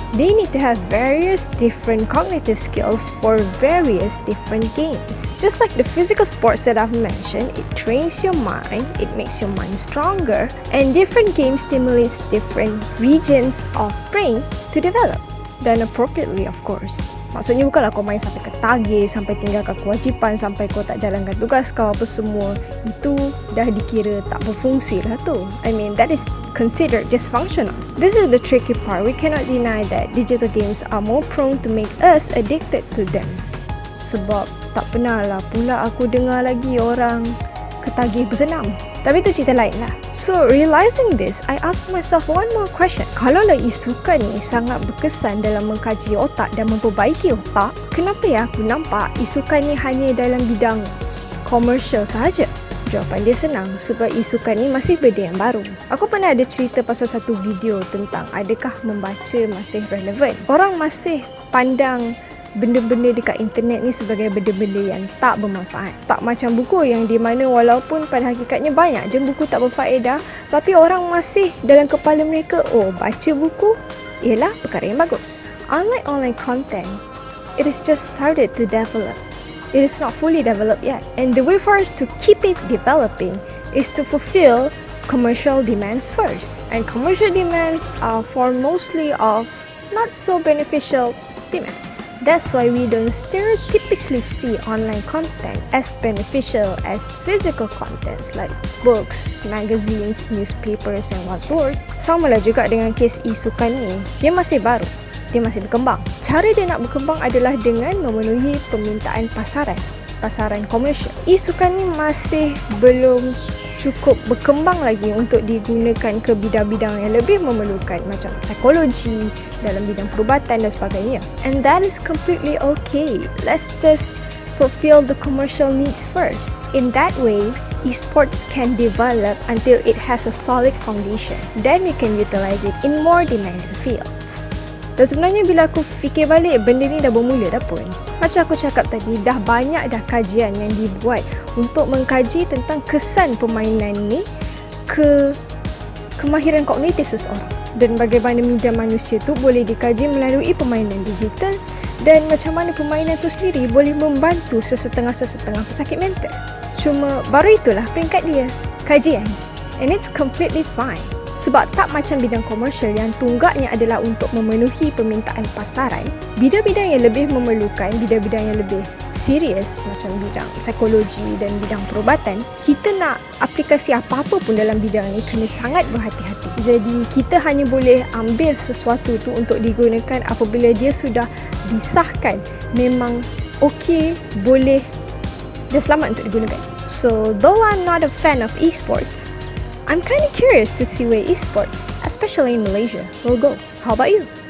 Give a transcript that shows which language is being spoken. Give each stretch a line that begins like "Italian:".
English: They need to have various different cognitive skills for various different games. Just like the physical sports that I've mentioned, it trains your mind, it makes your mind stronger, and different games stimulates different regions of brain to develop. Dan appropriately, of course.
Malay: Maksudnya bukanlah kau main sampai ketagih, sampai tinggalkan kewajipan, sampai kau tak jalankan tugas kau apa semua. Itu dah dikira tak berfungsi lah tu.
English: I mean, that is considered dysfunctional. This is the tricky part. We cannot deny that digital games are more prone to make us addicted to them.
Malay: Sebab tak pernah lah pula aku dengar lagi orang ketagih bersenam. Tapi itu cerita lain lah.
English: So, realizing this, I asked myself one more question.
Malay: Kalaulah isukan ni sangat berkesan dalam mengkaji otak dan memperbaiki otak, kenapa ya aku nampak isukan ni hanya dalam bidang komersial sahaja? Jawapan dia senang, sebab isukan ni masih benda yang baru. Aku pernah ada cerita pasal satu video tentang adakah membaca masih relevan. Orang masih pandang benda-benda dekat internet ni sebagai benda-benda yang tak bermanfaat. Tak macam buku yang di mana walaupun pada hakikatnya banyak je buku tak berfaedah, tapi orang masih dalam kepala mereka, oh, baca buku ialah perkara yang bagus.
English: Unlike online content, it is just started to develop. It is not fully developed yet. And the way for us to keep it developing is to fulfill commercial demands first. And commercial demands are for mostly of not so beneficial demands. That's why we don't stereotypically see online content as beneficial as physical contents like books, magazines, newspapers and what's-worth.
Malay: Sama lah juga dengan kes e-sukan ni. Dia masih baru. Dia masih berkembang. Cara dia nak berkembang adalah dengan memenuhi permintaan pasaran komersial. E-sukan ni masih belum cukup berkembang lagi untuk digunakan ke bidang-bidang yang lebih memerlukan macam psikologi, dalam bidang perubatan dan sebagainya.
English: And that is completely okay. Let's just fulfill the commercial needs first. In that way, esports can develop until it has a solid foundation. Then we can utilize it in more demanding fields.
Malay: Dan sebenarnya bila aku fikir balik, benda ni dah bermula dah pun. Macam aku cakap tadi, dah banyak dah kajian yang dibuat untuk mengkaji tentang kesan permainan ni ke kemahiran kognitif seseorang. Dan bagaimana minda manusia tu boleh dikaji melalui permainan digital dan macam mana permainan tu sendiri boleh membantu sesetengah-sesetengah pesakit mental. Cuma baru itulah peringkat dia, kajian.
English: And it's completely fine.
Malay: Sebab tak macam bidang komersial yang tunggaknya adalah untuk memenuhi permintaan pasaran, bidang-bidang yang lebih memerlukan, bidang-bidang yang lebih serius macam bidang psikologi dan bidang perubatan, kita nak aplikasi apa-apa pun dalam bidang ni kena sangat berhati-hati. Jadi kita hanya boleh ambil sesuatu tu untuk digunakan apabila dia sudah disahkan memang okay, boleh dan selamat untuk digunakan.
English: So, though I'm not a fan of esports, I'm kind of curious to see where esports, especially in Malaysia, will go. How about you?